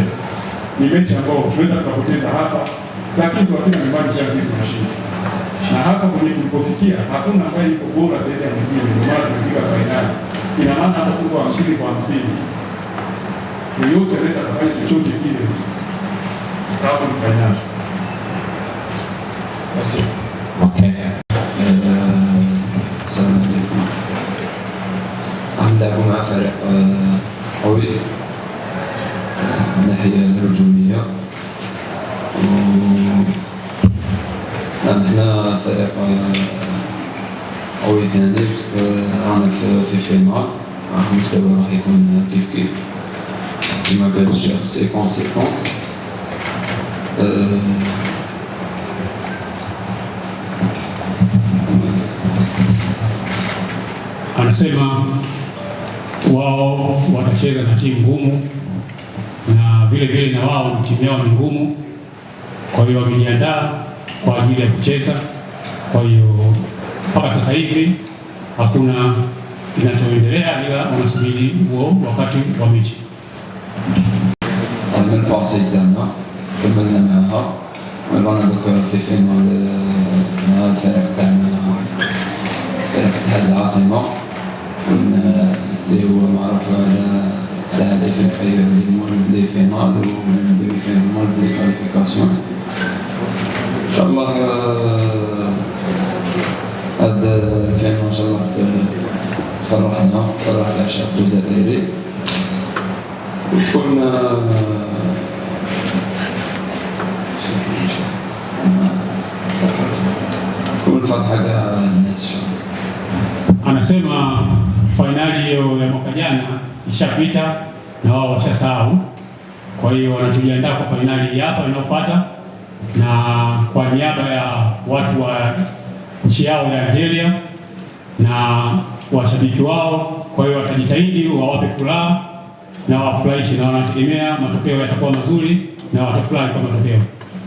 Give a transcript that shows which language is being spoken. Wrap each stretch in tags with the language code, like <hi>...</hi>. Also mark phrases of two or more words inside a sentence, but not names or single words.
<sw>Ni mechi ambayo tunaweza tukapoteza hapa, lakini tukafika nyumbani sisi tunashinda. Na hapa kwenye tulipofikia hakuna ambaye yuko bora zaidi ya mwingine, ndio maana tumefika fainali. Ina maana hata kwa 50-50 yoyote anaweza kufanya chochote kile sababu ni fainali. Okay.</sw> <ar>نلعبوا مع فريق قوي من الناحية الهجومية، احنا فريق قوي ثاني رانا في فينال، المستوى راح يكون كيف كما قال الشيخ 50-50.</ar> <sw>Anasema wao watacheza na timu ngumu na vile vile na wao timu yao ni ngumu, kwa hiyo wamejiandaa kwa ajili ya kucheza. Kwa hiyo mpaka sasa hivi hakuna kinachoendelea, ila wanasubiri huo wakati wa mechi.</sw> <ar>من البارتي ديالنا كملنا معها ورانا دوك في فينال مع الفريق تاعنا فريق اتحاد العاصمة اللي هو معروف على ساعة إفريقية</ar> <fr>les finales</fr> <ar>ولي</ar> <fr>finales les qualifications.</fr> <ar>إن شاء الله هاد الفينال إن شاء الله تفرحنا تفرح العشاق الجزائري وتكون فرحة كاع الناس.</ar> <sw>Anasema fainali hiyo ya mwaka jana ishapita na wao washasahau, kwa hiyo wanajiandaa kwa fainali hapa inayofuata, na kwa niaba ya watu wa nchi yao ya Algeria na washabiki wao, kwa hiyo watajitahidi wawape furaha na wafurahishe, na wanategemea matokeo yatakuwa mazuri na watafurahi kwa matokeo.</sw>